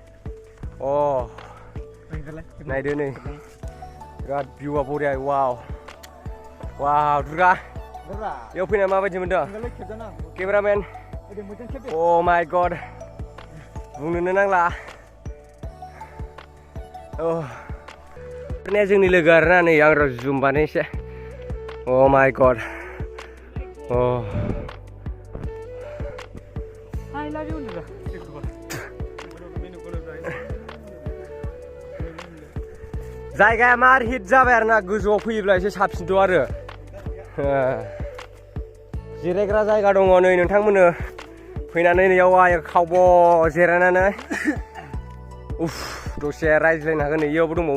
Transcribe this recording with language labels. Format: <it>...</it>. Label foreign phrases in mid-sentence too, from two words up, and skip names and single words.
<brx>नायदो नै बिराद भिउआ बरिया वाव दुर्गा बेयाव फैना माबायदि मोनदों केमेरामेन</brx> <en>oh my god</en> <brx>बुंनोनो नांला ini जोंनि लोगो आरोना नै आं र' जुम बानायनोसै</brx> <en>oh my god oh</en> <brx>जायगाया मार हिट जाबाय आरोना गोजौआव फैयोब्ला एसे साबसिनथ' आरो जिरायग्रा जायगा दङ नै नोंथांमोननो फैनानै नैयाव आय खावब' जिरायनानै उफ दसे रायज्लायनो हागोन नैयावबो दंबावो</brx>